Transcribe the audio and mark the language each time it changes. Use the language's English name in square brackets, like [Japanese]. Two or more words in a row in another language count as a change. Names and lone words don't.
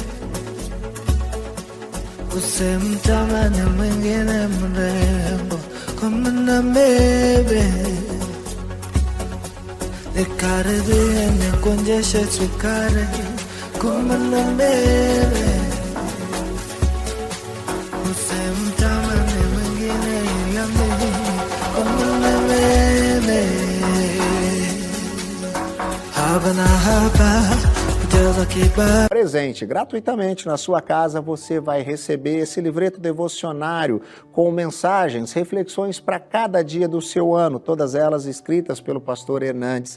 [Swahili] usimtamani mwingine mrembo kama na bebe, nikaribie nikuonjeshe sukari kama na bebe, usimtamani mwingine ila mimi kama na bebe. [Portuguese] Presente gratuitamente na sua casa, você vai receber esse livreto devocionário com mensagens, reflexões para cada dia do seu ano, todas elas escritas pelo pastor Hernandes.